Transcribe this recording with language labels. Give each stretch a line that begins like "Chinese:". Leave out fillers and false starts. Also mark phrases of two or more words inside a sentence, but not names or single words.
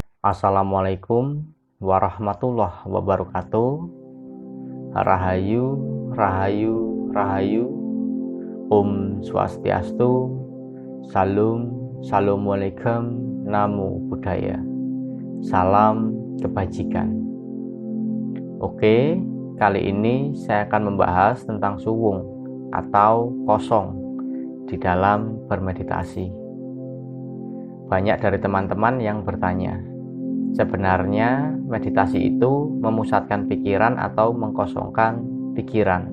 Arabic: السلام عليكم ورحمة الله وبركاته.
Javanese: Rahayu, rahayu, rahayu.
Sanskrit: ॐ स्वस्त्यस्तु. Salam,
Pali: Assalamualaikum, Namo Buddhaya.
Indonesian: Salam kebajikan. Oke, kali ini saya akan membahas tentang suwung atau kosong di dalam bermeditasi. Banyak dari teman-teman yang bertanya, sebenarnya meditasi itu memusatkan pikiran atau mengkosongkan pikiran.